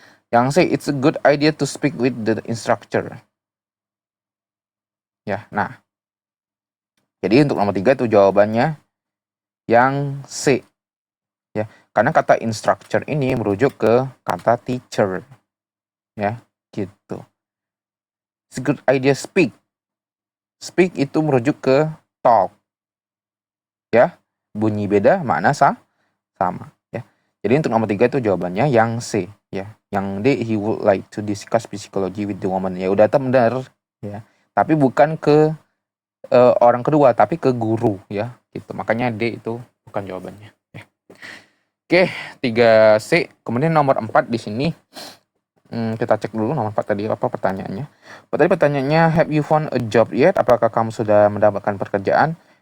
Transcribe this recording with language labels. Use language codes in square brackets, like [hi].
[id] Yang C, [en] it's a good idea to speak with the instructor ya. [id] Nah, jadi untuk nomor 3 itu jawabannya yang C ya, karena kata instructor ini merujuk ke kata teacher ya, gitu. [en] It's a good idea speak [id] itu merujuk ke talk ya, bunyi beda, makna sama ya. Jadi untuk nomor 3 itu jawabannya yang C ya. Yang D, [en] he would like to discuss psychology with the woman. [id] Ya udah benar ya. Tapi bukan ke orang kedua, tapi ke guru ya. Gitu. Makanya D itu bukan jawabannya ya. Oke, 3C. Kemudian nomor 4 di sini kita cek dulu nomor 4 tadi apa pertanyaannya. Tadi pertanyaannya, [en] have you found a job yet? [id] Apakah kamu sudah mendapatkan pekerjaan?